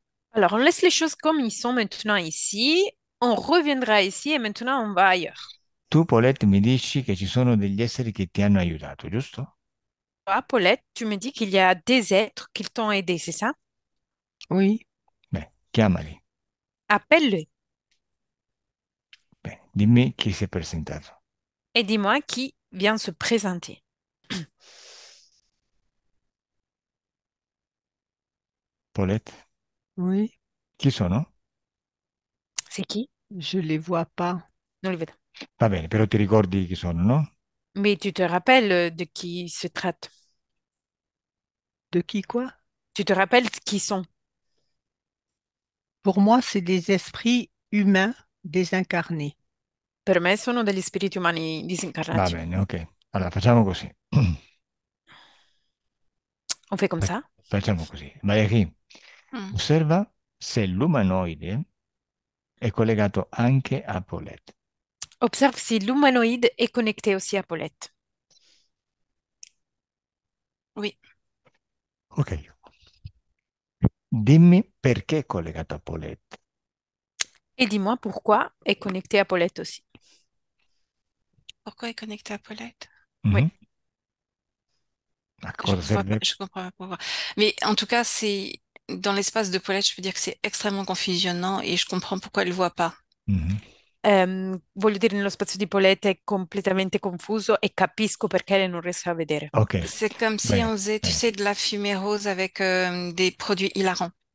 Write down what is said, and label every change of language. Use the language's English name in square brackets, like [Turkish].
[French] Alors, on laisse les choses comme ils sont maintenant ici. On reviendra ici et maintenant on va ailleurs. [Italian] Tu, Paulette, mi dici che ci sono degli esseri che ti hanno aiutato, giusto? [French] Toi, Paulette, tu me dis qu'il y a des êtres qui t'ont aidé, c'est ça? oui, [Italian] Beh, chiamali. [French] Appelle-le [Italian] Beh, dimmi chi si è presentato. [French] et dis-moi qui vient se présenter. Paulette, oui, [Italian] chi sono? [French] C'est qui? je les vois pas. [Italian] Non, le vedo. Va bene, però ti ricordi chi sono, no? [French] Mais tu te rappelles de qui se traite? De qui quoi? Tu te rappelles qui sont? Pour moi, c'est des esprits humains désincarnés. [Italian] Per me sono degli spiriti umani Va disincarnati. bene, ok. Allora, facciamo così. [French] On fait comme [Italian] Fa- [French] ça. [Italian] Facciamo così. Valerie, Hmm. osserva se l'umanoide è collegato anche a Paulette. [French] Observe si l'humanoïde est connecté aussi à Paulette. Oui. [Italian] Ok. Dimmi perché è collegato a Paulette. [French] Et dis-moi pourquoi est connecté à Paulette aussi. Pourquoi est connecté à Paulette? Oui. [Italian] Mhm. A cosa serve? [French] Je comprends pas pourquoi. Mais en tout cas, c'est dans l'espace de Paulette, je peux dire que c'est extrêmement confusionnant et je comprends pourquoi elle voit pas. Mhm. [Italian] Voglio dire, nello spazio di Paulette è completamente confuso e capisco perché lei non riesce a vedere. Ok, [French] C'est comme si on faisait, tu [Italian] bene. [French] sais, de la fumée rose avec des produits hilarants.